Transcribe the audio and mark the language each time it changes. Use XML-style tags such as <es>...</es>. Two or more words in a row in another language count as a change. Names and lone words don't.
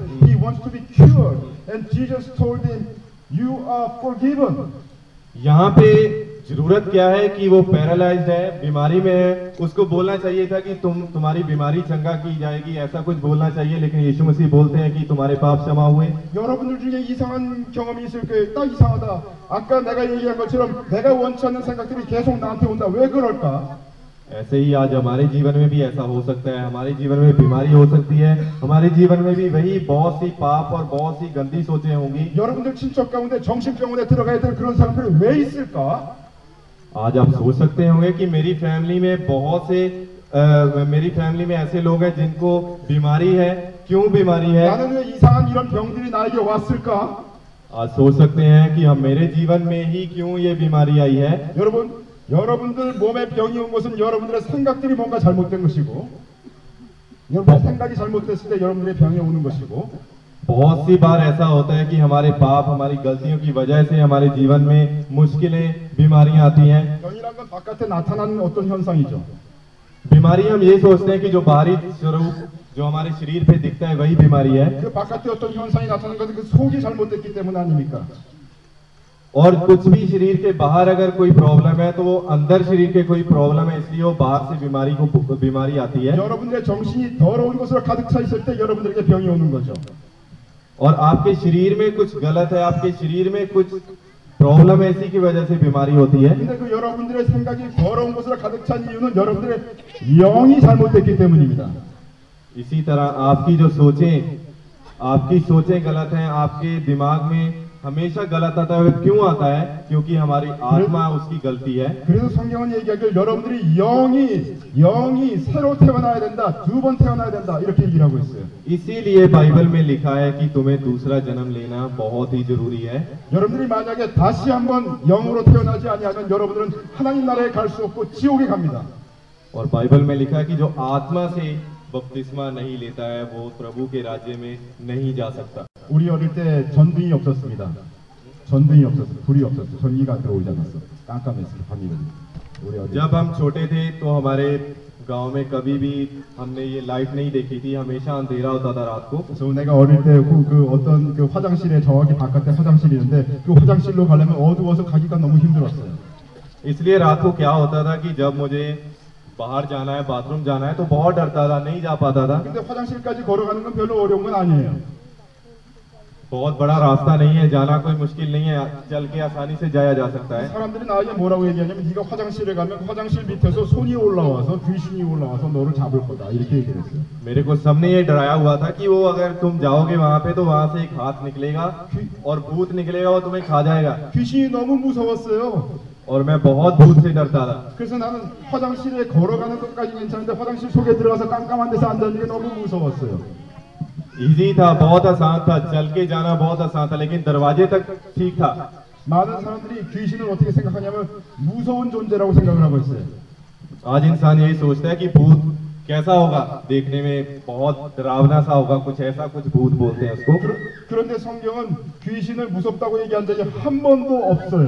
<en>He wants to be cured. And Jesus told him, "You are forgiven."</en> <hi>यहाँ पे जरूरत क्या है कि वो पैरालाइज्ड है, बीमारी में है, उसको बोलना चाहिए था कि तुम्हारी बीमारी चंगा की जाएगी, ऐसा कुछ बोलना चाहिए, लेकिन यीशु मसीह बोलते हैं कि तुम्हारे पाप क्षमा हुए।</hi> <ko>여러분들 중에 이상한 경험이 있을 거예요. 딱 이상하다. 아까 내가 얘기한 것처럼 내가 원치 않는 생각들이 계속 나한테 온다. 왜 그럴까?</ko> <hi>ऐसे ही आज हमारे जीवन में भी ऐसा हो सकता है, हमारे जीवन में बीमारी हो सकती है, हमारे जीवन में भी वही बहुत सी पाप और बहुत सी गंदी सोचें होंगी।</hi> <ko>여러분들 친척 가운데 정신병원에 들어가야 될 그런 사람들이 왜 있을까?</ko> <hi>आज आप सोच सकते होंगे कि मेरी फैमिली में बहुत से मेरी फैमिली में ऐसे लोग हैं जिनको बीमारी है, क्यों बीमारी है?</hi> <ko>나는 왜 이상한 이런 병들이 나에게 왔을까?</ko> <hi>आज सोच सकते हैं कि हम मेरे जीवन में ही क्यों ये बीमारी आई है।</hi> <ko>여러분들 몸에 병이 온 것은 여러분들의 생각들이 뭔가 잘못된 것이고, 여러분의 생각이 잘못됐을 때 여러분들의 병이 오는 것이고,</ko> <hi>बहुत सी बार ऐसा होता है कि हमारे पाप, हमारी गलतियों की वजह से हमारे जीवन में मुश्किलें, बीमारियां आती हैं।</hi> <ko>병이란 건 바깥에 나타나는 어떤 현상이죠.</ko> <hi>बीमारी हम ये सोचते हैं कि जो बाहरी स्वरूप जो हमारे शरीर पे दिखता है वही बीमारी है।</hi> <ko>그 바깥에 어떤 현상이 나타나는 것은 그 속이 잘못됐기 때문 아닙니까?</ko> <hi>और कुछ भी शरीर के बाहर अगर कोई प्रॉब्लम है तो वो अंदर शरीर के कोई प्रॉब्लम है, इसलिए वो बाहर से बीमारी आती है।</hi> <ko>여러분들의 정신이 더러운 것으로 가득 차 있을 때 여러분들에게 병이 오는 거죠.</ko> <hi>और आपके शरीर में कुछ गलत है, आपके शरीर में कुछ प्रॉब्लम है, इसी की वजह से बीमारी होती है।</hi> <ko>근데 그 여러분들의 생각이 더러운 것으로 가득 찬 이유는 여러분들의 영이 잘못됐기 때문입니다.</ko> <hi>इसी तरह आपकी सोचें गलत हैं, आपके दिमाग में हमेशा गलत आता है। क्यों आता है? क्योंकि हमारी आत्मा उसकी गलती है।</hi> <ko>그래서 성경은 얘기하길 여러분들이 영이 새로 태어나야 된다, 2번 태어나야 된다 이렇게 얘기를 하고 있어요.</ko> <hi>इसीलिए बाइबल में लिखा है कि तुम्हें दूसरा जन्म लेना बहुत ही जरूरी है।</hi> <ko>여러분들이 만약에 다시 한번 영으로 태어나지 아니하면 여러분들은 하나님 나라에 갈 수 없고 지옥에 갑니다.</ko> <hi>और 바이블 में लिखा है कि जो आत्मा से बपतिस्मा नहीं लेता है वो प्रभु के राज्य में नहीं जा सकता।</hi> <ko>우리 어릴 때 전등이 없었습니다. 전등이 없었어, 불이 없었어, 전기가 들어오지 않았어. 깜깜했어요, 밤이면. 우리 어릴</ko> <hi>जब हम छोटे थे तो हमारे गांव में कभी भी हमने ये लाइट नहीं देखी थी, हमेशा अंधेरा होता था रात को।</hi> <ko>그래서 내가 어릴 때 어떤 그 화장실에 정확히 바깥에 화장실이 있는데 그 화장실로 가려면 어두워서 가기가 너무 힘들었어요.</ko> <hi>इसलिए रात को क्या होता था कि जब मुझे बाहर जाना है, बाथरूम जाना है तो बहुत डरता था, नहीं जा पाता था।</hi> <ko>근데 화장실까지 걸어가는 건 별로 어려운 건 아니에요.</ko> <hi>बहुत बड़ा रास्ता नहीं है, जाना कोई मुश्किल नहीं है, चल के आसानी से जाया जा सकता है।</hi> <ko>사람들이 나에게 뭐라고 얘기하냐면 네가 화장실에 가면 화장실 밑에서 손이 올라와서 귀신이 올라와서 너를 잡을 거다 이렇게 얘기를 했어요.</ko> <hi>मेरे को सबने ये डराया हुआ था कि वो अगर तुम जाओगे वहां पे तो वहां से एक हाथ निकलेगा और भूत निकलेगा और तुम्हें खा जाएगा।</hi> <ko>귀신이 너무 무서웠어요.</ko> <hi>और मैं बहुत भूत से डरता था।</hi> <ko>그래서 나는 화장실에 걸어가는 것까지 괜찮은데 화장실 속에 들어가서 깜깜한 데서 앉아있는 게 너무 무서웠어요.</ko> <hi>इजी था, बहुत आसान था, चल के जाना बहुत आसान था, लेकिन दरवाजे तक ठीक था।</hi> <ko>많은 사람들이 귀신을 어떻게 생각하냐면 무서운 존재라고 생각을 하고 있어요.</ko> <hi>आज इंसान यही सोचता है कि भूत कैसा होगा, देखने में बहुत डरावना सा होगा, कुछ ऐसा, कुछ भूत बोलते हैं उसको।</hi> <ko>그런데 성경은 귀신을 무섭다고 얘기한 적이 한 번도 없어요.</ko>